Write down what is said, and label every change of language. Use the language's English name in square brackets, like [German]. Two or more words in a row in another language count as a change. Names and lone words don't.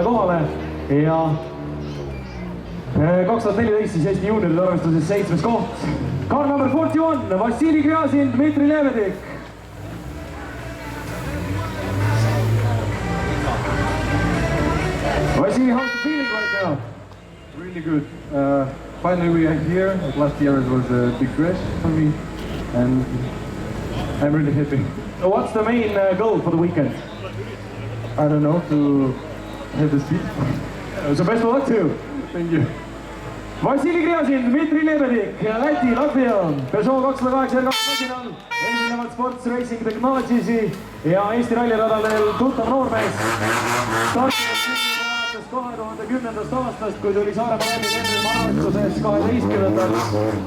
[Estonian] kohale ja 2014 siis Eesti juunioride arvestuses 7. koht. [English] Car number 41, Vassili Gryazin, Dmitri Lebedik. Vassili, how's the feeling right now? Really good. Finally we are here. Last year it was a big crash for me and I'm really happy. So what's the main goal for the weekend? I don't know, to have the speed. So best of luck to you. Thank you. [Estonian] Vassili Gryazin, Dmitri Lebedik, Läti, Latvia, Peugeot 208 R2 masinal, esinevad Sports Racing Technologies'i ja Eesti ralliradadel tuttav noormees. Startinud 2010. aastast, kui tuli Saaremaa ralli arvestuses 12.